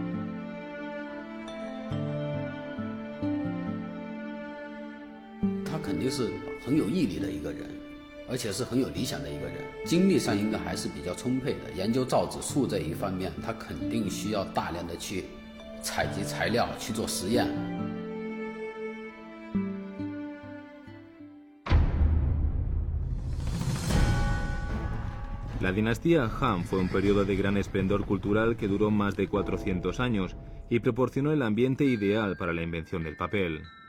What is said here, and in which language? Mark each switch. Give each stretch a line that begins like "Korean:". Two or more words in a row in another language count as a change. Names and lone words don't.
Chinese: 他肯定是很有毅力的一个人，而且是很有理想的一个人，精力上应该还是比较充沛的。研究造纸术这一方面，他肯定需要大量的去采集材料，去做实验。
Spanish: La dinastía Han fue un periodo de gran esplendor cultural que duró más de 400 años y proporcionó el ambiente ideal para la invención del papel.